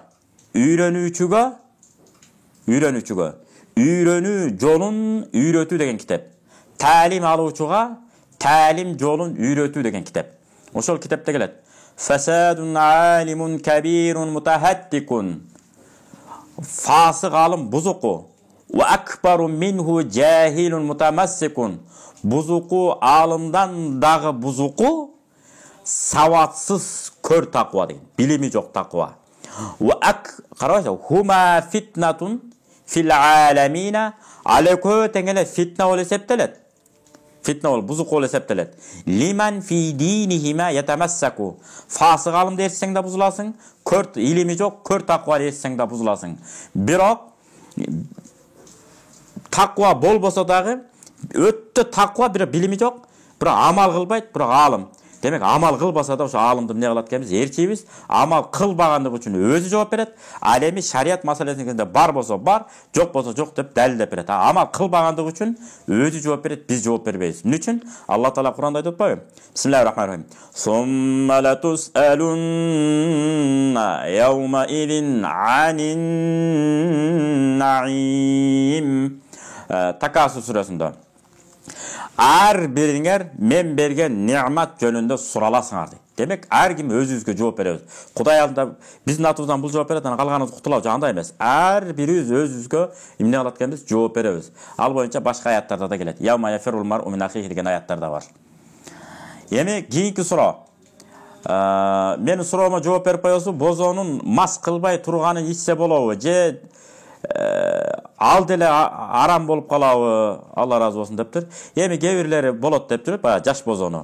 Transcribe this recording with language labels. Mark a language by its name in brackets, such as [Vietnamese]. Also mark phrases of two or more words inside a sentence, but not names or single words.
[Kyrgyz] Үйрөнүүчүгө үйрөнүү жолун үйрөтүү деген китеп. Ta'lim алуучуга ta'lim жолун үйрөтүү деген китеп. Ошол китепте келет. [Arabic] فساد عالم كبير متهتك. [Kyrgyz] Фасык алым бузуку. [Arabic] وأكبر منه جاهل متمسك. [Kyrgyz] Бузуку алымдан дагы бузуку саватсыз көр таква деген. Билими жок таква. Карабайсызбы? [Arabic] هما فتنة في العالمين. [Kyrgyz] Алекө теңеле фитна болуп эсептелет. Фитна бол бузук болуп эсептелет. [Arabic] لمن في دينهما يتمسك. [Kyrgyz] Фасык алым десең да бузуласың, көр илими жок, көр таква десең да бузуласың. Бирок таква болбосо дагы өттө таква, бирок билими жок, бирок амал кылбайт, бирок алым. Демек, амал кылбаса да ошо алымды эмне кылат экенбиз? Ээрчийбиз. Амал кылбагандыгы үчүн өзү жооп берет. Ал эми шарият маселесинде бар болсо бар, жок болсо жок деп далилдеп берет. Амал кылбагандыгы үчүн өзү жооп берет, биз жооп бербейбиз. Эмне үчүн? Алла Таала Кур'анда айтып атпайбы? [Arabic] بسم الله الرحمن الرحيم. ثم لتسألن يومئذ عن النعيم. [Kyrgyz] Такасур сүрөсүндө. Ар бириңер мен берген не'мат жөнүндө сураласыңар дейт. Демек, ар ким өзүбүзгө жооп беребиз. Кудай алдында биздин атыбыздан бул жооп берет, анан калганыбыз кутулабыз, андай эмес. Ар бирибиз өзүбүзгө эмне кылат экенбиз? Жооп беребиз. Ал боюнча башка аяттарда да келет. [Arabic] يوم يفر المرء من أخيه [Kyrgyz] деген аяттар да бар. Эми кийинки суроо. Менин суроомо жооп берип коесуз, бозонун мас кылбай турганын ичсе болобу же ал деле арам болуп калабы? Алла разы болсун дептир. Эми кээ бирлери болот дептир, баягы жаш бозону.